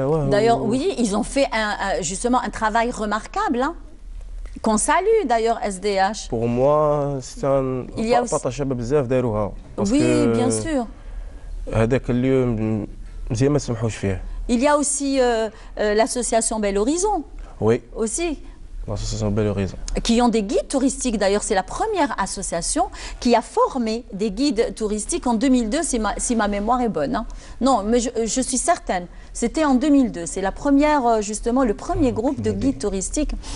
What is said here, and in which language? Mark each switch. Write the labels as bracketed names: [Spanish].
[French] D'ailleurs, oui, ils ont fait justement un travail remarquable. Hein. Qu'on salue d'ailleurs SDH. Pour moi, c'est un partage [Arabic] بزاف داروها. [French] Oui, bien sûr. [Arabic] هذاك اليوم مزيان ما سمحوش فيه. [French] Il y a aussi l'association Bel Horizon. Oui. Aussi. L'association Bel Horizon. Qui ont des guides touristiques. D'ailleurs, c'est la première association qui a formé des guides touristiques en 2002, si ma mémoire est bonne. Hein. Non, mais je suis certaine. C'était en 2002. C'est la première, justement, le premier groupe de guides touristiques.